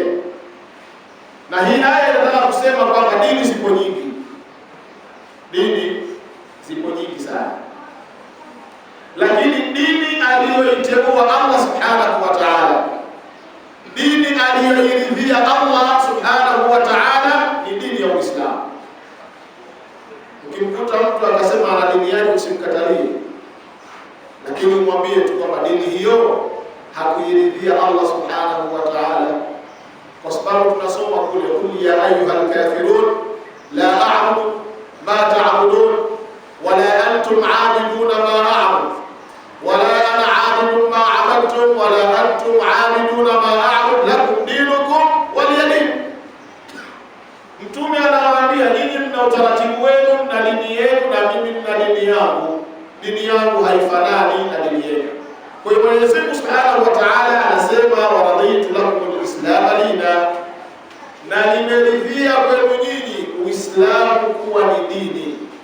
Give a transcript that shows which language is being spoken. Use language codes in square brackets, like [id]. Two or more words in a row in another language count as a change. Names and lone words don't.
[sw] Na hii aya inataka kusema kwamba dini zipo nyingi, dini zipo nyingi sana, lakini dini aliyoiteua Allah [ar] سبحانه وتعالى, [sw] dini aliyoiridhia Allah [ar] سبحانه وتعالى [sw] ni dini ya Uislamu. Ukimkuta mtu akasema ana dini yake, usimkatalie, lakini umwambie tu kwamba dini hiyo hakuiridhia Allah [ar] سبحانه وتعالى, [sw] kwa sababu tunasoma kule, [ar] قل يا أيها الكافرون لا أعبد ما تعبدون ولا أنتم عابدون ما أعبد ولا أنا عابد ما عبدتم ولا أنتم عابدون ما أعبد لكم دينكم ولي دين. [sw] Mtume anawaambia, nyinyi mna utaratibu wenu na dini yenu, na mimi nina dini yangu. Dini yangu haifanani na dini yenu. Kwa hiyo Mwenyezi Mungu [ar] سبحانه وتعالى [sw] anasema, [ar] ورضيت لكم الإسلام دينا, [sw] na nimeridhia kwenu nyinyi Uislamu kuwa ni dini.